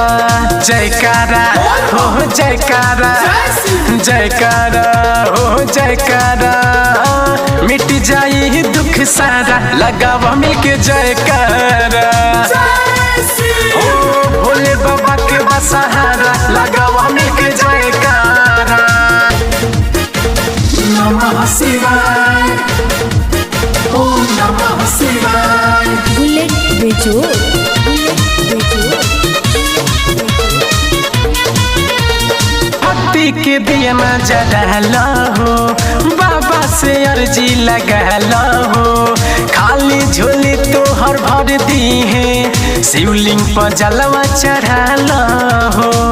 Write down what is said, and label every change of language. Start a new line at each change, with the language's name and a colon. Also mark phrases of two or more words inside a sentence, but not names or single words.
Bhojpuri: जयकारा हो जयकारा, जयकारा हो जयकारा, मिट जाई दुख सारा लगावा मिलके जयकारा। ओ भोले बाबा के बसहारा लगावा मिलके जयकारा।
Sanskrit: नमः शिवाय, ओम नमः शिवाय।
Bhojpuri: बुलेट बेजोड़, बुलेट बेजोड़। भक्ति के दिया न जला हो, बाबा से अर्जी लगा हो, खाली झोली तो हर भर दी है, शिवलिंग पर जलवा चढ़ा हो।